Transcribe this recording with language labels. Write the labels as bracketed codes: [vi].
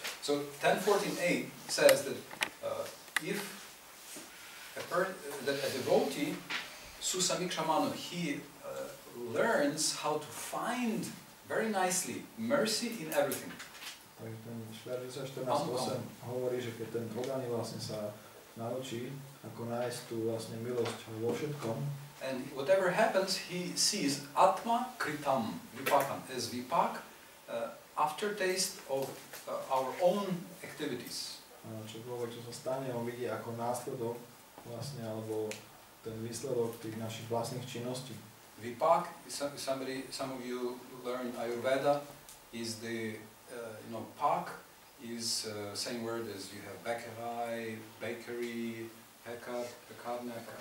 [en] So 10:14a says that if that a devotee susamikshamanu, he learns how to find very nicely mercy in everything. [sk] Takže ten verš 14.8 hovorí, že keď ten oddaný vlastne sa naučí, ako nájsť tú vlastne milosť vo všetkom. [en] And whatever happens, he sees atma kritam, vipakam, as vipak, aftertaste of our own activities. [sk] Čokoľvek, čo sa stane, on vidí ako následok vlastne, alebo ten výsledok tých našich vlastných činností. [en] Vipak, some of you learn Ayurveda, is the pak is same word as you have bakery, pekaren.